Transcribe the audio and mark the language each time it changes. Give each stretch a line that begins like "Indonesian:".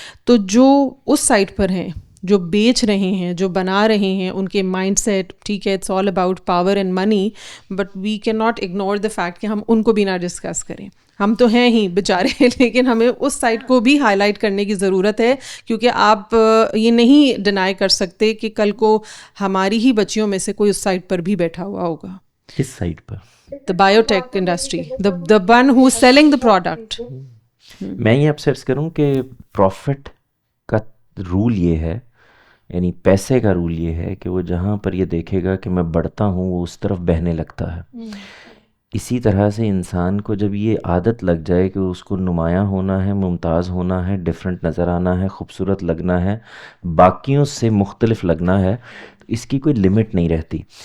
Urdu: تو جو اس سائٹ پر ہیں، جو بیچ رہے ہیں، جو بنا رہے ہیں، ان کے مائنڈ سیٹ، ٹھیک ہے،
English: it's all about power and money, but we can not ignore the fact
Urdu: کہ ہم ان کو بھی نہ ڈسکس کریں. ہم تو ہیں ہی بیچارے، لیکن ہمیں اس سائٹ کو بھی ہائی لائٹ کرنے کی ضرورت ہے، کیونکہ آپ یہ نہیں ڈینائی کر سکتے کہ کل کو ہماری ہی بچیوں میں سے کوئی اس سائٹ پر بھی بیٹھا ہوا ہوگا. کس site per?
English: The biotech industry, the one who's selling the product.
Urdu: میں یہ ابسرچ کروں کہ پروفٹ کا رول یہ ہے، یعنی پیسے کا رول یہ ہے کہ وہ جہاں پر یہ دیکھے گا کہ میں بڑھتا ہوں، وہ اس طرف بہنے لگتا ہے. اسی طرح سے انسان کو جب یہ عادت لگ جائے کہ اس کو نمایاں ہونا ہے، ممتاز ہونا ہے، ڈفرینٹ نظر آنا ہے، خوبصورت لگنا ہے، باقیوں سے مختلف لگنا ہے، اس کی کوئی لمٹ نہیں رہتی.